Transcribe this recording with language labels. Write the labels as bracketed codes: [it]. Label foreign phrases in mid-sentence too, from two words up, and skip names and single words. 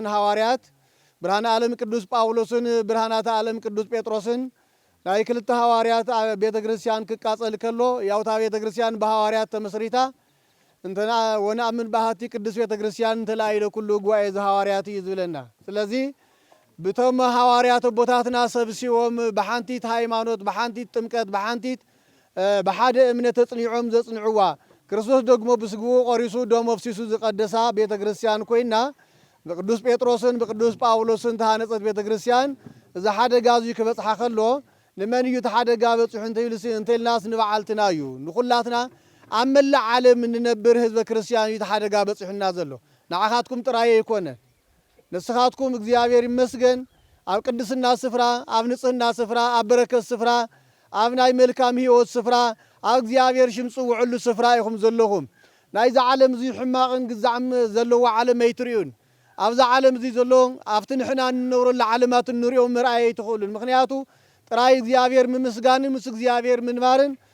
[ti] ሐዋርያት ብርሃነ ዓለም ቅዱስ ጳውሎስን ብርሃናተ ዓለም ቅዱስ ጴጥሮስን ናይ ክልተ ሐዋርያት ቤተክርስቲያን ክቃጸል ከሎ ያውታ ቤተክርስቲያን በሐዋርያት ተመስሪታ እንተና [gez] ወነአምን ባህቲ ቅዱስ ቤተክርስቲያን ተላይለ ኩሉ ጉባኤ ዘሐዋርያት [ti] ይዝብለና ስለዚህ ብቶም ሐዋርያት ቦታትና ሰብሲዎም በሓንቲት ሃይማኖት በሓንቲት ጥምቀት በሓንቲት በሓደ እምነት ተጽኒዖም ዘጽንዕዋ ክርስቶስ ደግሞ ብስግኡ ቆሪሱ ደሞ ፍሲሱ ዝቀደሳ ቤተክርስቲያን ኮይና በቅዱስ ጴጥሮስን በቅዱስ ጳውሎስን ተሃነጸት ቤተክርስቲያን እዛ ሓደጋ እዚ ክበጽሓ ከሎ ንመን እዩ ተሓደጋ በጽሑ እንተይልናስ ንበዓልትና እዩ ንኹላትና ኣብ መላእ ዓለም እንነብር ህዝበ ክርስቲያን እዩ ተሓደጋ በጽሑና ዘሎ ንዓኻትኩም ጥራይ ይኮነ ንስኻትኩም እግዚአብሔር ይመስገን ኣብ ቅድስና ስፍራ ኣብ ንጽህና ስፍራ ኣብ በረከት ስፍራ ኣብ ናይ መልካም ህይወት ስፍራ ኣብ እግዚአብሔር ሽምፁ ውዕሉ ስፍራ ኢኹም ዘለኹም ናይ ዛ ዓለም እዚ ሕማቕን ግዛዕም ዘለዎ ዓለም ኣይትርእዩን ኣብዛ ዓለም እዚ ዘሎ ኣብቲ ንሕና እንነብረሉ ዓለማት እንሪኦም ምርኣይ ኣይትኽእሉን ምክንያቱ ጥራይ እግዚአብሔር ምምስጋንን ምስ እግዚአብሔር ምንባርን